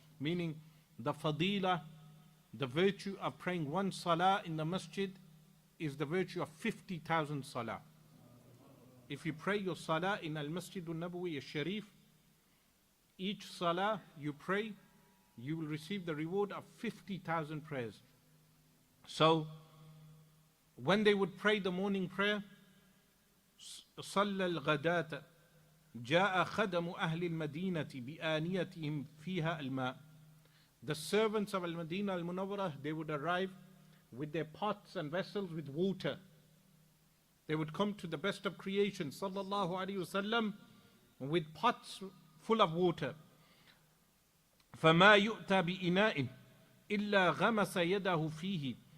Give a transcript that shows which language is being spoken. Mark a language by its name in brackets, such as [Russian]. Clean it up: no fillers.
[English] Meaning, the fadila, the virtue of praying one salah in the masjid is the virtue of 50,000 salah. If you pray your salah in al-Masjid al-Nabawi al-Sharif, each salah you pray, you will receive the reward of 50,000 prayers. So, when they would pray the morning prayer, [Arabic] صلى الغداة جاء خدم أهل المدينة بآنيتهم فيها الماء. [English] The servants of Al-Madinah Al-Munawwarah, they would arrive with their pots and vessels with water. They would come to the best of creation, sallallahu alaihi wasallam, with pots full of water. [Arabic] فَمَا يُؤْتَى بِإِنَاءٍ إِلَّا غَمَسَ يَدَهُ فِيهِ.